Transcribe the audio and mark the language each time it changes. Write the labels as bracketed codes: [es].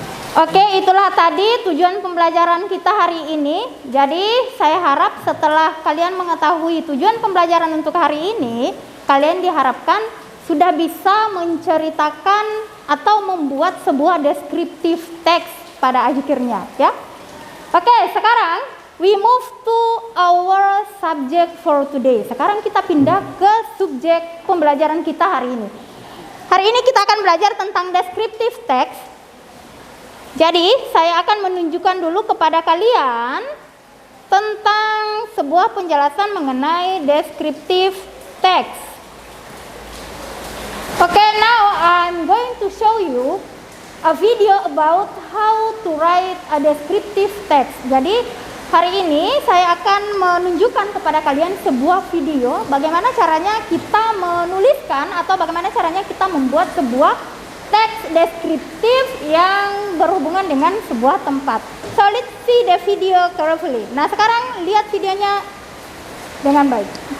[id] Oke, itulah tadi tujuan pembelajaran kita hari ini. Jadi saya harap setelah kalian mengetahui tujuan pembelajaran untuk hari ini, kalian diharapkan sudah bisa menceritakan atau membuat sebuah deskriptif teks pada akhirnya, ya. [en] Oke, sekarang we move to our subject for today. [id] Sekarang kita pindah ke subjek pembelajaran kita hari ini. Hari ini kita akan belajar tentang descriptive text. Jadi, saya akan menunjukkan dulu kepada kalian tentang sebuah penjelasan mengenai descriptive text. [en] Okay, now I'm going to show you a video about how to write a descriptive text. [id] Jadi hari ini saya akan menunjukkan kepada kalian sebuah video bagaimana caranya kita menuliskan atau bagaimana caranya kita membuat sebuah teks deskriptif yang berhubungan dengan sebuah tempat. [en] So let's see the video carefully. [id] Nah, sekarang lihat videonya dengan baik.